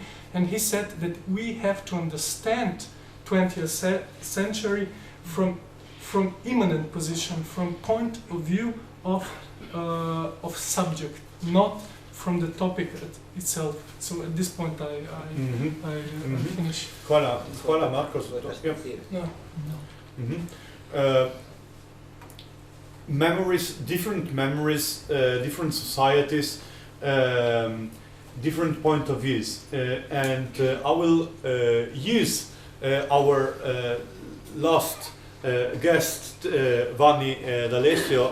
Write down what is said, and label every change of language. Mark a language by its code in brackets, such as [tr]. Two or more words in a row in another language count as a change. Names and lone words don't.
[en] And he said that we have to understand 20th century from immanent position, from point of view of subject, not from the topic itself. So at this point I finish. [sl] Hvala Marko za to. [en] Memories, different societies, different point of views, and I will use our last guest, Vanni D'Alessio.